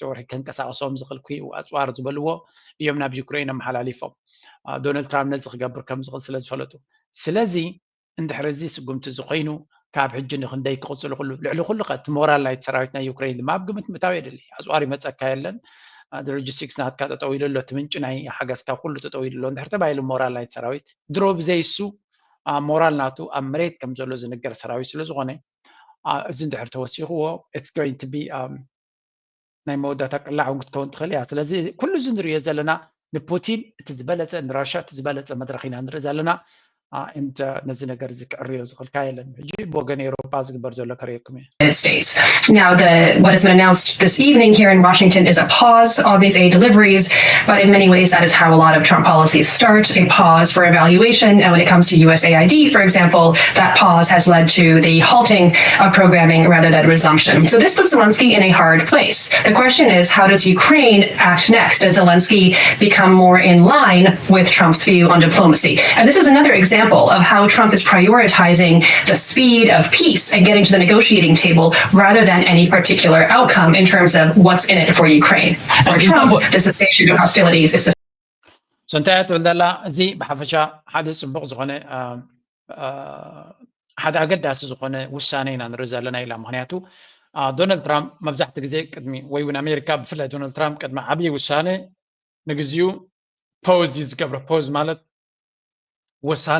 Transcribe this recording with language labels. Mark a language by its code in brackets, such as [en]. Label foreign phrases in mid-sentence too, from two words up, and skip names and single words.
[ti] ወርሒ ከንቀሳቀሶም ዝኽእል ኩ ኣፅዋር ዝበልዎ እዮም ናብ ዩክሬን ኣመሓላሊፎም ዶናልድ ትራምፕ ነዚ ክገብር ከም ዝኽእል ስለ ዝፈለጡ ስለዚ እንድሕር እዚ ስጉምቲ ዝኮይኑ ካብ ሕጂ ንክንደይ ክቕፅሉ ኩሉ ልዕሊ ኩሉ እቲ ሞራል ናይቲ ሰራዊት ናይ ዩክሬን ድማ ኣብ ግምት ምእታዊ የድሊ ኣፅዋር ይመፀካ የለን ሎጂስቲክስ ናትካ ጠጠው ኢሉ ኣሎ እቲ ምንጭ ናይ ሓገዝካ ኩሉ ጠጠው ኢሉ ኣሎ እንድሕር ተባሂሉ ሞራል ናይቲ ሰራዊት ድሮ ብዘይሱ ሞራል ናቱ ኣብ መሬት ከም ዘሎ ዝንገር ሰራዊት ስለ ዝኾነ እዚ እንድሕር ተወሲኽዎ [en] it's going to be [ti] ናይ መወዳእታ ቅላዕ እውን ክትከውን ትኽእል እያ ስለዚ ኩሉ እዚ ንሪኦ ዘለና ንፑቲን እቲ ዝበለፀ ንራሽያ እቲ ዝበለፀ መድረኽ ኢና ንርኢ ዘለና ነዚ ነገር እዚ ክዕርዮ ዝኽእልካ የለን ሕጂ ብወገን ኤውሮጳ ዝግበር ዘሎ ከርእየኩም እየ [en] United States. Now, what has been announced this evening here in Washington is a pause on these aid deliveries, but in many ways that is how a lot of Trump policies start, a pause for evaluation. And when it comes to USAID, for example, that pause has led to the halting of programming rather than resumption. So this puts Zelensky in a hard place. The question is, how does Ukraine act next? Does Zelensky become more in line with Trump's view on diplomacy? And this is another example of how Trump is prioritizing the speed of peace and getting to the negotiating table rather than any particular outcome in terms of what's in it for Ukraine. For Trump, the cessation of hostilities is [ti] so እንታይ ትብለላ እዚ ብሓፈሻ ሓደ ፅቡቕ ዝኾነ ሓደ ኣገዳሲ ዝኾነ ውሳነ ኢና ንርኢ ዘለና ኢላ ምክንያቱ ዶናልድ ትራምፕ መብዛሕቲ ግዜ ቅድሚ ወይ እውን ኣሜሪካ ብፍላይ ዶናልድ ትራምፕ ቅድሚ ዓብዪ ውሳነ ንግዚኡ ፖዝ እዩ ዝገብሮ ፖዝ ማለት ወሳነ